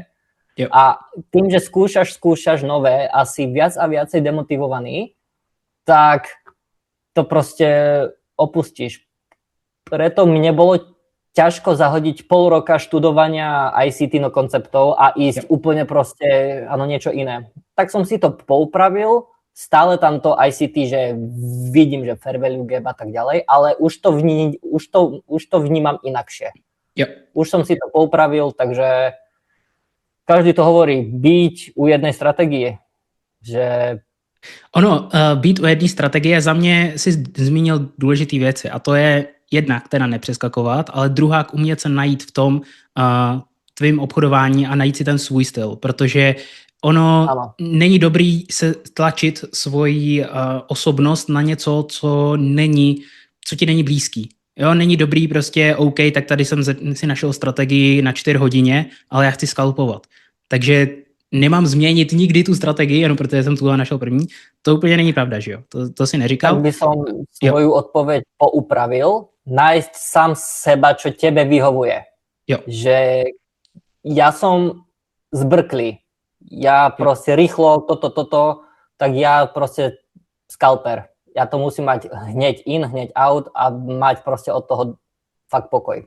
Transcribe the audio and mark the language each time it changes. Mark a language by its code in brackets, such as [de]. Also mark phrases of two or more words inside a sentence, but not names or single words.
[sk] A tým, že skúšaš nové a si viac a viacej demotivovaný, tak to proste opustíš. Preto mne bolo ťažko zahodiť pol roka študovania ICT konceptov a ísť úplne proste niečo iné. Tak som si to poupravil, stále tam to ICT, že vidím, že [en] fair value gap [sk] a tak ďalej, ale už to vnímam inakšie. Už som si to poupravil, takže každý to hovorí, byť u jednej strategie, že [cs] být u jedné strategie, za mě si zmínil důležitý věci a to je jednak teda nepřeskakovat, ale druhá umět se najít v tom tvým obchodování a najít si ten svůj styl, protože ono není dobrý se tlačit svoji osobnost na něco, co ti není blízký. Jo, není dobrý prostě, OK, tak tady jsem si našel strategii na 4 hodině, ale já chci skalpovat. Takže nemám změnit nikdy tu strategii, jenom protože jsem tuhle našel první. To úplně není pravda, že jo? To si neříkal. [sk] Tak by som svoju odpoveď poupravil. Nájsť sám seba, čo tebe vyhovuje. Že ja som zbrklý. Ja proste rýchlo toto, tak ja proste skalper. Ja to musím mať hneď in, hneď out a mať proste od toho fakt pokoj.